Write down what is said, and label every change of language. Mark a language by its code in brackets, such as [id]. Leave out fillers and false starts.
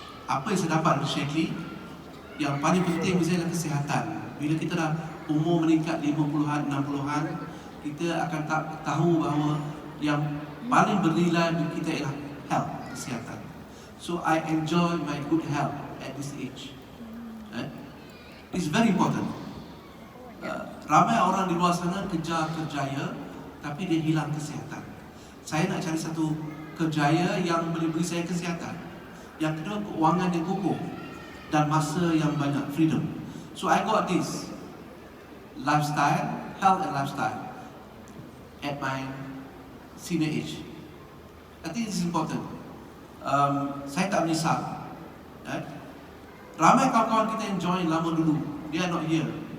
[ms] Apa yang saya dapat di Checkly, yang paling penting misalnya kesihatan. Bila kita dah umur meningkat 50-an, 60-an, kita akan tahu bahawa yang paling bernilai bagi kita ialah health, kesihatan. [en] So I enjoy my good health at this age. It's very important. [ms] Ramai orang di luar sana kejar kerjaya, tapi dia hilang kesihatan. Saya nak cari satu kerjaya yang boleh beri saya kesihatan. Yang kedua, keuangan yang kukuh dan masa yang banyak, freedom. [en] So I got this lifestyle, health and lifestyle at my senior age. I think this is important. [ms] Saya tak menyesal. Ramai kawan-kawan kita yang join lama dulu, [en] they are not here.